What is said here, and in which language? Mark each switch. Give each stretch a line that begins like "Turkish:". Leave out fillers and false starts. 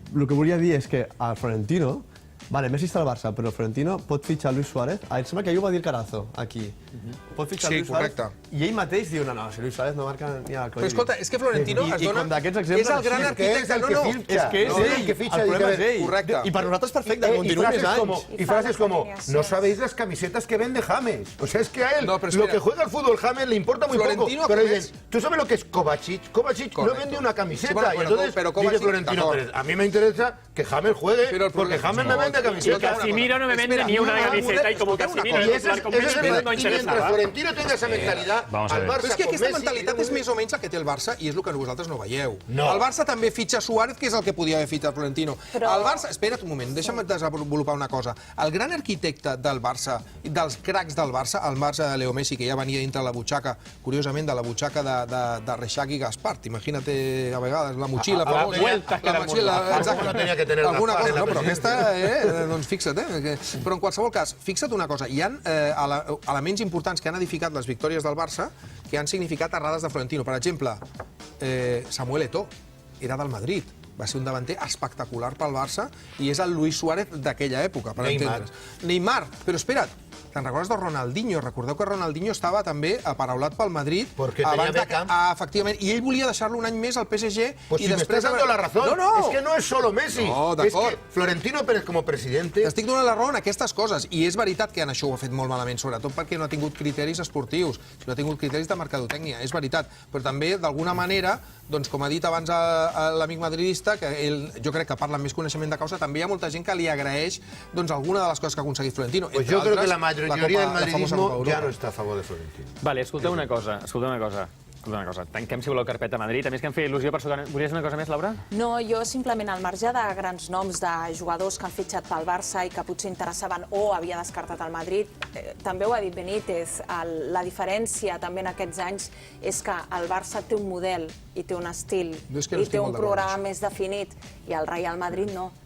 Catalan: El que volia dir és que el Florentino... Vale, Messi està al Barça, però el Florentino pot fitxar Luis Suárez. Em sembla que ahir ho va dir el Carazo, aquí. Pot fitxar Luis Suárez. I ell mateix diu, no, si Luis Suárez no marca ni al Codi. Però escolta, és que Florentino es dona... És el gran arquitecte, no. És que és ell, el problema és ell. Correcte. I per nosaltres perfecte, que continuï més anys.
Spanish: Y frases como, no sabéis las camisetas que vende James. O sea, es que a él, lo que juega al fútbol James le importa muy poco. Pero dicen, ¿tú sabes lo que es Kovacic? Kovacic no vende una camiseta. Y entonces dice Florentino Pérez, a mí me interesa que James juegue porque James me vende camiseta. Casimiro no me vende ni una camiseta y como Casimiro no es titular con Messi, no y mientras Florentino tenga esa mentalidad, al Barça
Catalan: però és que
Spanish: con
Catalan: aquesta
Spanish: Messi...
Catalan: mentalitat és més o menys la que té el Barça i és el que vosaltres no veieu. No. El Barça també fitxa Suárez, que és el que podia haver fitxat Florentino. El Barça... Espera't un moment, deixa'm desenvolupar una cosa. El gran arquitecte del Barça, dels cracs del Barça, el Barça de Leo Messi, que ja venia dintre la butxaca, curiosament, de la butxaca de Reixac i Gaspart. Imagínate, a vegades, la motxilla famosa. La motxilla, exacte. Alguna cosa, no, però aquesta, doncs fixa't, Però en qualsevol cas, fixa't una cosa, hi ha elements importants que han edificat les victòries del Barça que han significat errades de Florentino. Per exemple, Samuel Eto'o era del Madrid, va ser un davanter espectacular pel Barça i és el Luis Suárez d'aquella època, per entendre's. Neymar, però espera't, te'n recordes de Ronaldinho? Recordeu que Ronaldinho estava també aparaulat pel Madrid.
Spanish: Porque tenía Beckham.
Catalan: Efectivament, i ell volia deixar-lo un any més al PSG.
Spanish: Pues si me estás dando la razón, es que no es solo Messi. No, es que Florentino Pérez como presidente...
Catalan: T'estic donant la raó en aquestes coses, i és veritat que en això ho ha fet molt malament, sobretot perquè no ha tingut criteris esportius, no ha tingut criteris de mercadotècnia, és veritat, però també, d'alguna manera, doncs, com ha dit abans l'amic madridista, que ell, jo crec que parla amb més coneixement de causa, també hi ha molta gent que li agraeix doncs, alguna de les coses que ha aconseguit Florentino.
Spanish: Pues yo creo que la mayoría del madridismo ya no está a favor de Florentino.
Catalan: Vale, escolteu una cosa. Tanquem, si voleu, carpeta Madrid. A més que em feia il·lusió per sota... Volies una cosa més, Laura? No, jo simplement, al marge de grans noms de jugadors que han fitxat pel Barça i que potser interessaven o havia descartat el Madrid, també ho ha dit Benítez, la diferència també en aquests anys és que el Barça té un model i té un estil i té un programa més definit i el Real Madrid no.